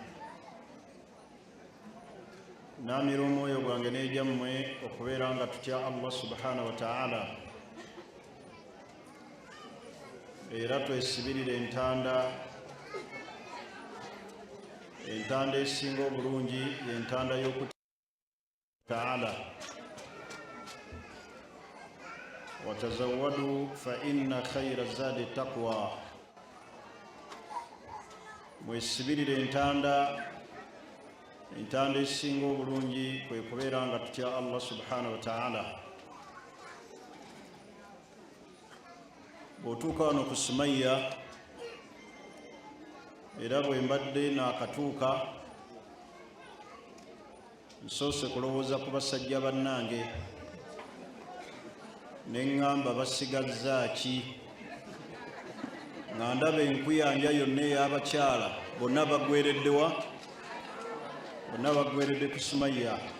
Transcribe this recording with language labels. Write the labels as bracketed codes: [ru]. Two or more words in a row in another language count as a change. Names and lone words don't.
[lg] Naamira omwoyo gwange n'egyammwe okubeera nga tutya [ar] الله سبحانه وتعالى, [lg] era twesibirire entanda esinga obulungi y'entanda y'okutya [ar] تعالى. وتزودوا فإن خير الزاد التقوى, [lg] mwesibirire entanda esinga obulungi kwe kubeera nga tutya [ar] الله سبحانه وتعالى. [lg] bw'otuuka wano ku Sumayya, era bwe mbadde naakatuuka nsoose kulowooza ku basajja bannange ne ŋŋamba basigazza ki, nga ndaba enkuyanja yonna ey'abakyala bonna bagwereddewa, bonna bagweredde ku Sumayya.